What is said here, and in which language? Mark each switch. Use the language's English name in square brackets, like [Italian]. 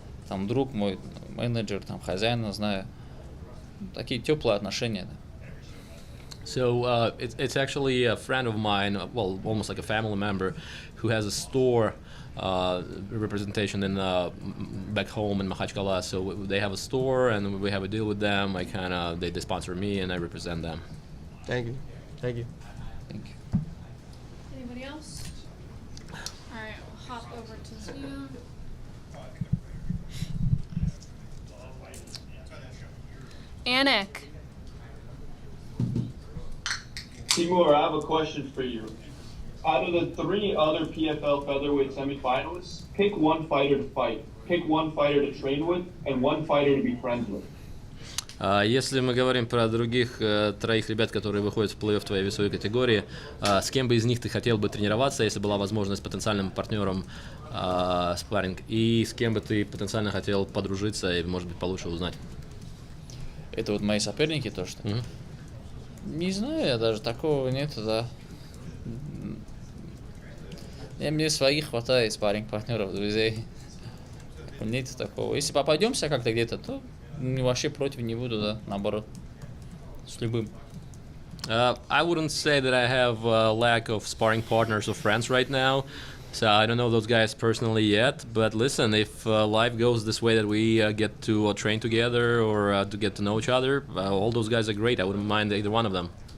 [Russian] Там друг мой, менеджер, там хозяина знаю. Такие теплые отношения. [English] So it's actually a friend of mine, well, almost like a family member, who has a store representation in back home in Makhachkala. So they have a store, and we have a deal with them. They sponsor me, and I represent them. Thank you. Thank you. Thank you. Anybody else? All right, we'll hop over to Zoom. Anik. Timur, I have a question for you. Out of the 3 other PFL featherweight semifinalists, pick one fighter to fight, pick one fighter to train with, and one fighter to be friends with. [Russian] Если мы говорим про других 3 ребят, которые выходят в плей-офф твоей весовой категории, с кем бы из них ты хотел бы тренироваться, если была возможность с потенциальным партнером спарринг, и с кем бы ты потенциально хотел подружиться и, может быть, получше узнать? Это вот мои соперники, то что? Не знаю, я даже такого нету, да. Мне своих хватает, спарринг-партнеров, друзей. Нет такого. Если попадемся как-то где-то, то вообще против не буду, да, наоборот. С любым. [English] I wouldn't say that I have a lack of sparring partners or friends right now. So I don't know those guys personally yet. But listen, if life goes this way that we get to train together or to get to know each other, all those guys are great. I wouldn't mind either one of them.